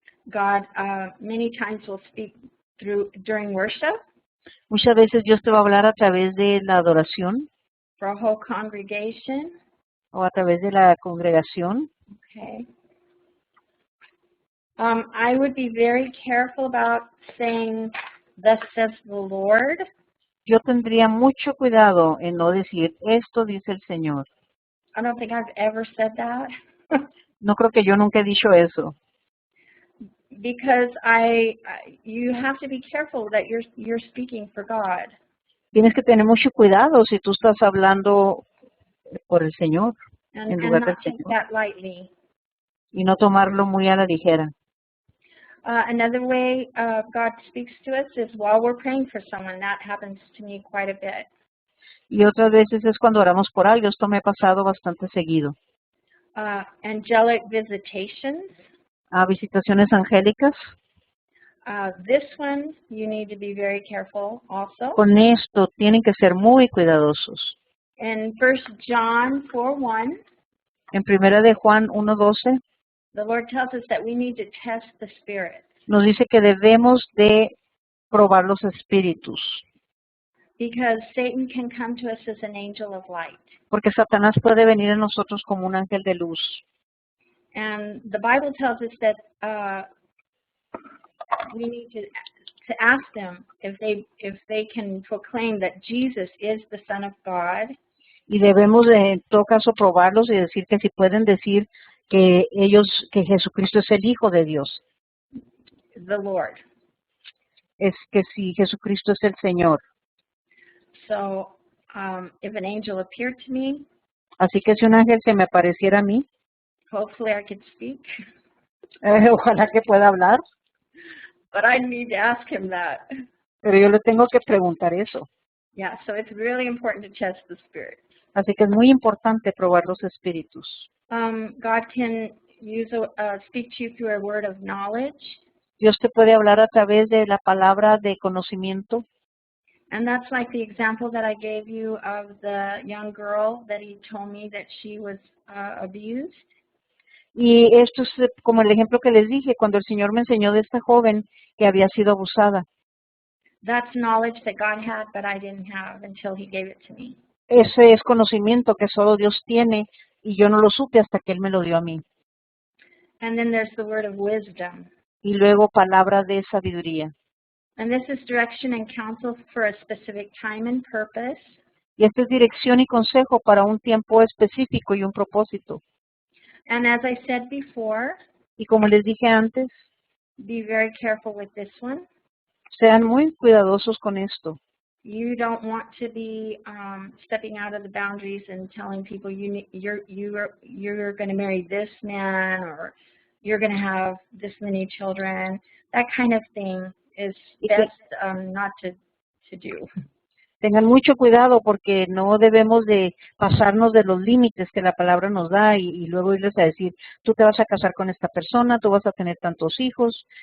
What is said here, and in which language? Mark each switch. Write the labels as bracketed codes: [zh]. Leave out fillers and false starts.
[en] God many times will speak during worship [es] Muchas veces Dios te va a hablar a través de la adoración [en] for a whole congregation. [es] o a través de la congregación. [en] Okay. I would be very careful about saying, "Thus says the Lord." [es] Yo tendría mucho cuidado en no decir, esto dice el Señor. [en] I don't think I've ever said that. [es] No creo que yo nunca he dicho eso. [en] Because you have to be careful that you're speaking for God. [es] Tienes que tener mucho cuidado si tú estás hablando por el Señor en [en] And [es] lugar del [en] not take [es] Señor [en] that lightly. [es] y no tomarlo muy a la ligera. [en] Another way God speaks to us is while we're praying for someone. That happens to me quite a bit. [es] Y otras veces es cuando oramos por algo. Esto me ha pasado bastante seguido. [en] Angelic visitations. [es] Visitaciones angélicas. [en] This one, you need to be very careful also. [es] Con esto tienen que ser muy cuidadosos. [en] In 1 John 4:1, [es] En primera de Juan 1:12 [en] the Lord tells us that we need to test the spirits. [es] nos dice que debemos de probar los espíritus. [en] Because Satan can come to us as an angel of light. [es] Porque Satanás puede venir a nosotros como un ángel de luz. [en] And the Bible tells us that we need to ask them if they can proclaim that Jesus is the Son of God. [es] Y debemos de, en todo caso, probarlos y decir que si pueden decir que Jesucristo es el Hijo de Dios. [en] The Lord. [es] Es que si Jesucristo es el Señor. [en] So, if an angel appeared to me, [es] así que si un ángel se me apareciera a mí, [en] hopefully I could speak. [es] Ojalá que pueda hablar. [en] But I need to ask him that. [es] Pero yo le tengo que preguntar eso. [en] Yeah, so it's really important to test the spirits. [es] Así que es muy importante probar los espíritus. [en] God can speak to you through a word of knowledge. [es] Dios te puede hablar a través de la palabra de conocimiento. [en] And that's like the example that I gave you of the young girl that he told me that she was abused. [es] Y esto es como el ejemplo que les dije cuando el Señor me enseñó de esta joven que había sido abusada. [en] That's knowledge that God had, but I didn't have until he gave it to me. [es] Ese es conocimiento que solo Dios tiene y yo no lo supe hasta que Él me lo dio a mí. [en] And then there's the word of wisdom. [es] Y luego palabra de sabiduría. [en] And this is direction and counsel for a specific time and purpose. [es] Y esta es dirección y consejo para un tiempo específico y un propósito. [en] And as I said before, [es] y como les dije antes, [en] be very careful with this one. [es] Sean muy cuidadosos con esto. [en] You don't want to be stepping out of the boundaries and telling people you're going to marry this man or you're going to have this many children. That kind of thing is best not to do. [es] Tengan mucho cuidado porque no debemos de pasarnos de los límites que la palabra nos da y luego irles a decir, tú te vas a casar con esta persona, tú vas a tener tantos hijos.